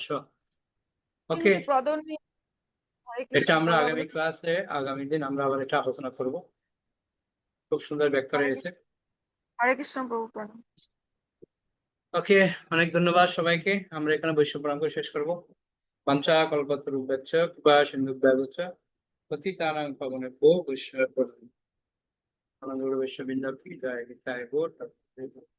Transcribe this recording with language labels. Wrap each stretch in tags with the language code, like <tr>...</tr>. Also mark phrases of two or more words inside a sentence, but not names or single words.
<bn>ওকে, কিন্তু প্রদন্নী। হরে এটা কৃষ্ণ আমরা বলো আগামী ক্লাসে আগামী দিন আমরা আবার এটা আলোচনা করব। খুব সুন্দর ব্যাখ্যা রয়েছে। হরে কৃষ্ণ প্রভু প্রণাম। ওকে, অনেক ধন্যবাদ সবাইকে। আমরা এখানে বৈষ্ণব প্রণাম করে শেষ করবো।</bn> <sa>বাঞ্ছা কল্পতরুভ্যশ্চ কৃপা সিন্ধুভ্যেব চ পতিতানাং পাবনেভ্যো বৈষ্ণবেভ্যো নমঃ।</sa> <bn>আনন্দ বৈষ্ণব বৃন্দ কি জয়, নিতাই গৌর।</bn>